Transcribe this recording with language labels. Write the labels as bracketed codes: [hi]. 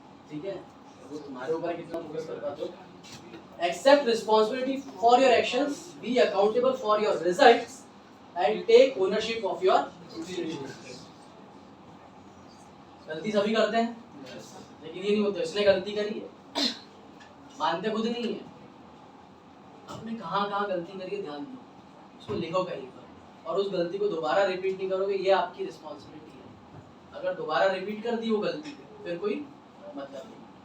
[hi] ठीक है, वो तुम्हारे ऊपर कितना फोकस कर पाते हो। [en] Accept responsibility for your actions, be accountable for your results, and take ownership of your decisions. [hi] गलती सभी करते हैं, लेकिन ये नहीं होता इसने गलती करी है, मानते खुद नहीं है। आपने कहाँ गलती करी है ध्यान दो, उसको लिखो कहीं पर, और उस गलती को दोबारा रिपीट नहीं करोगे, ये आपकी रिस्पॉन्सिबिलिटी है। अगर दोबारा रिपीट कर दी वो गलती फिर कोई मतलब नहीं।